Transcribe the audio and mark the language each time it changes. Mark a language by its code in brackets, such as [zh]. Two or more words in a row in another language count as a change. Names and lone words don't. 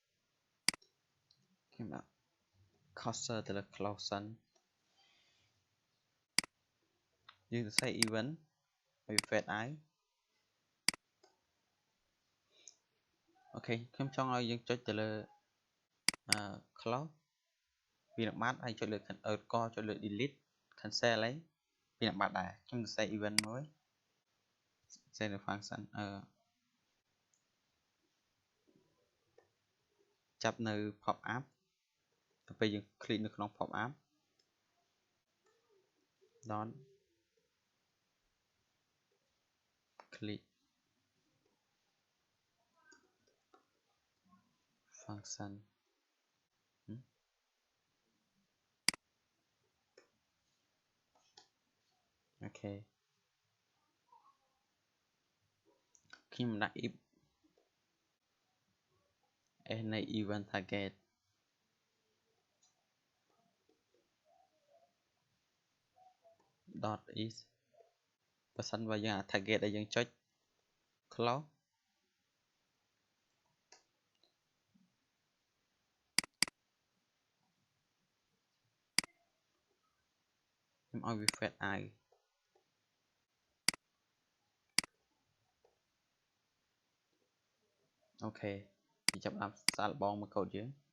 [km] ខ្ញុំដាក់ cursor ទៅលើ close សិនយើងសរសេរ event ហើយ [en] fade out [km] អូខេខ្ញុំចង់ឲ្យយើងចុចទៅលើclose វានឹងបាត់ហើយចុចលើកចុចលើ [en] delete cancel [km] ហើយវានឹងបាត់ដែរខ្ញុំសរសេរ event មួយសរសេរនៅ function ចាប់នៅ [en] pop up [km] ទៅពេលយើង click នៅក្នុង [en] pop up don't click function [km] អូខេខ្ញុំដាក់ if នៃ [en] event target dot is [km] បើសិនបើយើង target ដែលយើងចុច close ខ្ញុំឲ្យវា [en] fade out [km] អូខេយើងចាប់ដាក់សាកល្បងមើលកូដយើង